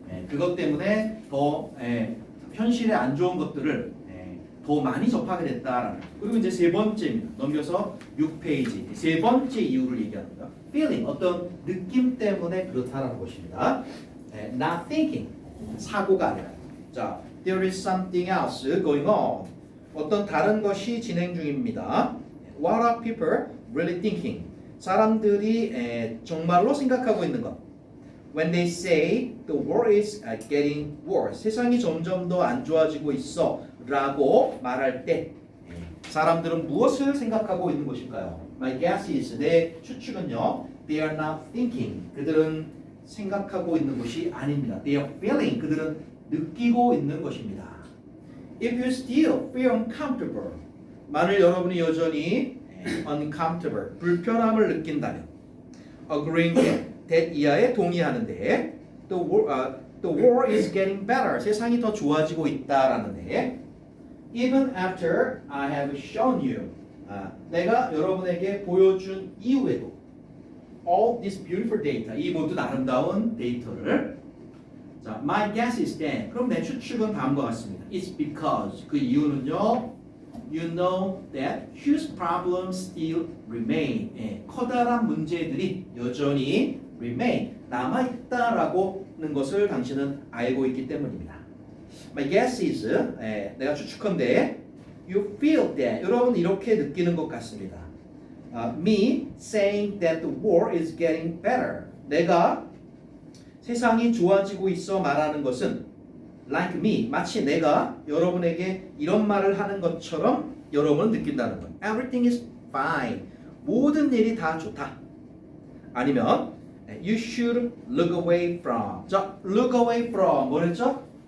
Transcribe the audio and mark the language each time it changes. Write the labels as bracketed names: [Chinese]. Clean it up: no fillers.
[Korean] 그것 때문에 더 현실에 안 좋은 것들을 더 많이 접하게 됐다라는. 그리고 이제 세 번째입니다. 넘겨서 6페이지 세 번째 이유를 얘기합니다. Feeling, 어떤 느낌 때문에 그렇다라는 것입니다. [English] Not thinking, [Korean] 사고가 아니라. [English] 자, there is something else going on. [Korean] 어떤 다른 것이 진행 중입니다. [English] What are people really thinking? [Korean] 사람들이 정말로 생각하고 있는 것. [English] When they say the world is getting worse, [Korean] 세상이 점점 더 안 좋아지고 있어 라고 말할 때 사람들은 무엇을 생각하고 있는 것일까요? [English] My guess is, [Korean] 내 추측은요, [English] they are not thinking, [Korean] 그들은 생각하고 있는 것이 아닙니다. [English] They are feeling, [Korean] 그들은 느끼고 있는 것입니다. [English] If you still feel uncomfortable, [Korean] 만일 여러분이 여전히 [English] uncomfortable, [Korean] 불편함을 느낀다면, [English] agreeing that [Korean] 이하에 동의하는데, [English] the world is getting better, [Korean] 세상이 더 좋아지고 있다라는데, [English] even after I have shown you, [Korean] 내가 여러분에게 보여준 이후에도, [English] all this beautiful data, [Korean] 이 모든 아름다운 데이터를, [English] 자, my guess is that, [Korean] 그럼 내 추측은 다음과 같습니다. [English] It's because, [Korean] 그 이유는요, [English] you know that huge problems still remain. [Korean] 커다란 문제들이 여전히 remain, 남아있다라고는 것을 당신은 알고 있기 때문입니다. [English] My guess is, [Korean] 내가 추측컨대, [English] you feel that, [Korean] 여러분 이렇게 느끼는 것 같습니다. [English] Me saying that the world is getting better, [Korean] 내가 세상이 좋아지고 있어 말하는 것은 [English] like me, [Korean] 마치 내가 여러분에게 이런 말을 하는 것처럼 여러분은 느낀다는 것. [English] Everything is fine, [Korean] 모든 일이 다 좋다. 아니면 [English] you should look away from. [Korean] 자, [English] look away from [Korean] 뭐랬죠?